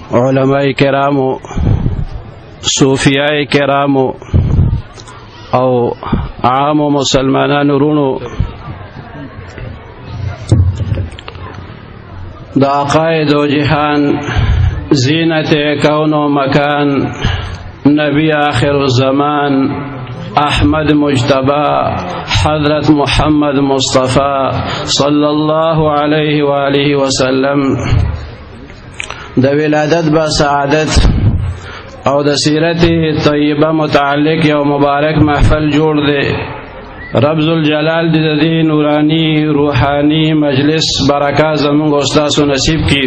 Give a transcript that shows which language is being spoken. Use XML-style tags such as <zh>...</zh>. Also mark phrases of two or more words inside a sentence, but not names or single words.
<ps>علماء کرامو، صوفیاء کرامو او عام مسلمانانو رونو، دا عقائد و جہان، زینت کون و مکان، نبی آخر الزمان احمد مجتبی حضرت محمد مصطفی</ps> <ar>صلی اللہ علیہ وآلہ وسلم</ar> <ps>د ولادت با سعادت او د سیرت طیبه متعلق یو مبارک محفل جوړ دی. رب ذوالجلال د دې نورانی روحانی مجلس برکات زموږ استاد نصیب کی.</ps>